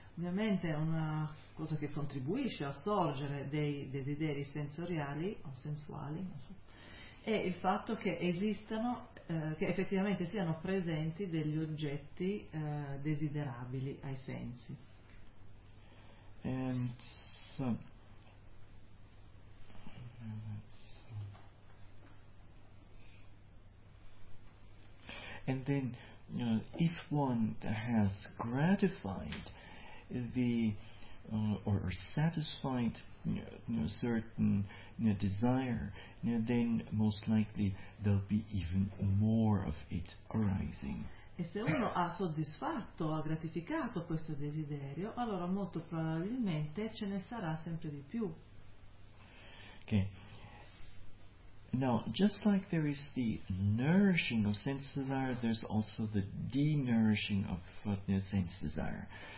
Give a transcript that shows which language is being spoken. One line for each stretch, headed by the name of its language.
Italian: Ovviamente una cosa che contribuisce a sorgere dei desideri sensoriali o sensuali, non so, è il fatto che esistano che effettivamente siano presenti degli oggetti desiderabili ai sensi.
English: And so, and then, you know, if one has gratified the or satisfied, you know, certain, you know, desire, you know, then most likely there'll be even more of it arising.
Italian: E se uno ha soddisfatto, ha gratificato questo desiderio, allora molto probabilmente ce ne sarà sempre di più.
English: Okay. Now, just like there is the nourishing of sense desire, there's also the denourishing of sense desire.